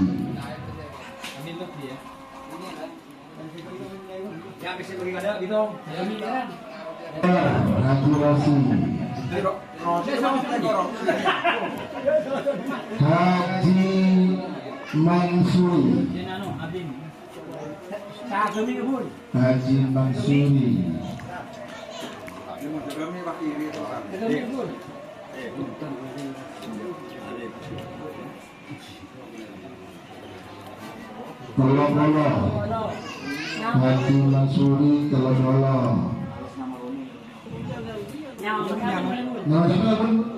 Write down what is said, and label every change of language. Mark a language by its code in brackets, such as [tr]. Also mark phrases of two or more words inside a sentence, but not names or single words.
[id] Haji Rosi. Haji Mansuri. Haji Mansuri. Kolo-kolo. Haji Mansuri kolo-kolo. Nama siapa pun?